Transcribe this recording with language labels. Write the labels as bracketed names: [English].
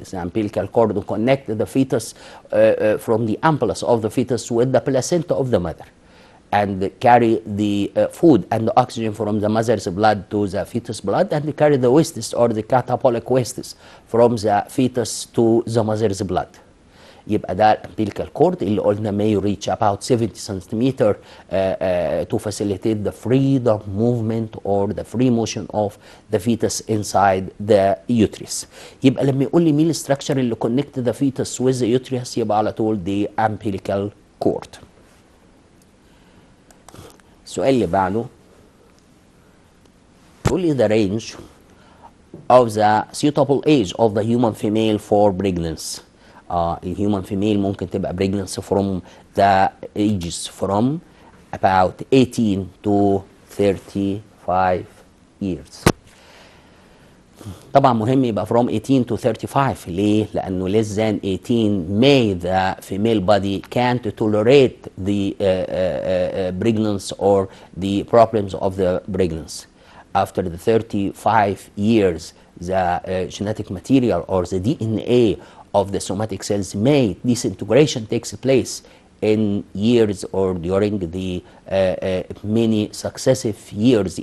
[English] The umbilical cord will connect the fetus from the ampullus of the fetus with the placenta of the mother, and carry the food and the oxygen from the mother's blood to the fetus blood, and carry the wastes or the catabolic wastes from the fetus to the mother's blood. [Arabic] يبقى ده الامبيليكال كورد اللي قلنا [English] may reach about 70 centimeter to facilitate the freedom movement or the free motion of the fetus inside the uterus. [Arabic] يبقى لما يقول لي مين الستراكشر اللي [English] connect the fetus with the uterus [Arabic] يبقى على طول [English] the umbilical cord. [Arabic] السؤال اللي بعده يقول لي [English] the range of the suitable age of the human female for pregnancy. الهيومن female [Arabic] ممكن تبقى [English] pregnancy from the ages from about 18 to 35 years. [Arabic] طبعا مهم يبقى [English] from 18 to 35. [Arabic] ليه؟ لأنه [English] less than 18 may the female body can't tolerate the pregnancy or the problems of the pregnancy. After the 35 years, the genetic material or the DNA of the somatic cells may disintegration takes place in years or during the many successive years.